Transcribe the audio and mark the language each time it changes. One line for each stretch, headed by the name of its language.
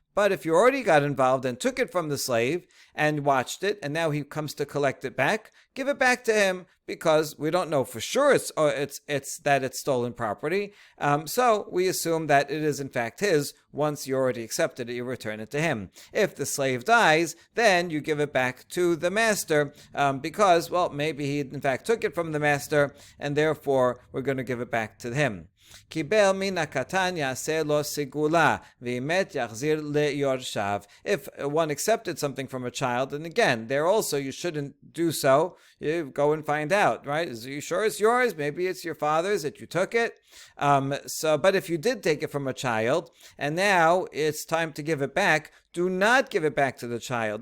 English: But if you already got involved and took it from the slave and watched it, and now he comes to collect it back, give it back to him, because we don't know for sure it's stolen property. So we assume that it is in fact his. Once you already accepted it, you return it to him. If the slave dies, then you give it back to the master, because, well, maybe he in fact took it from the master, and therefore we're going to give it back to him.
Hebrew: קיבל מן הקטן יעשה לו סגולה, ואם מת יחזיר ליורשיו.
English: If one accepted something from a child, and again, there also you shouldn't do so. You go and find out, right? Are you sure it's yours? Maybe it's your father's, that you took it. But if you did take it from a child, and now it's time to give it back, do not give it back to the child.